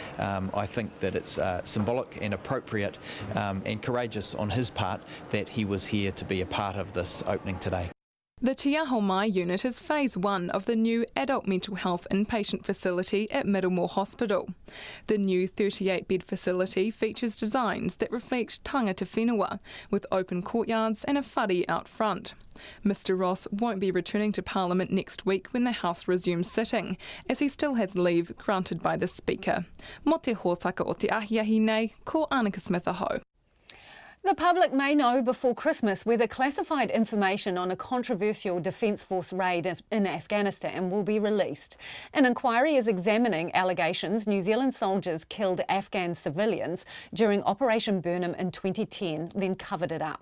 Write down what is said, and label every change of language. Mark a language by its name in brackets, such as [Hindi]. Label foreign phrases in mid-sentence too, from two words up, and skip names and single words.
[English] I think that it's symbolic and appropriate and courageous on his part that he was here to be a part of this opening today. The Te Aho Mai unit is phase 1 of the new adult mental health inpatient facility at Middlemarch Hospital. The new 38-bed facility features designs that reflect [Māori] tangata whenua, [English] with open courtyards and a whare out front. Mr Ross won't be returning to Parliament next week when the House resumes sitting, as he still has leave granted by the Speaker. [Māori] Mo te hōtaka o te ahiahi nei, ko Annika Smith aho. [English] The public may know before Christmas whether classified information on a controversial Defence Force raid in Afghanistan will be released. An inquiry is examining allegations New Zealand soldiers killed Afghan civilians during Operation Burnham in 2010, then covered it up.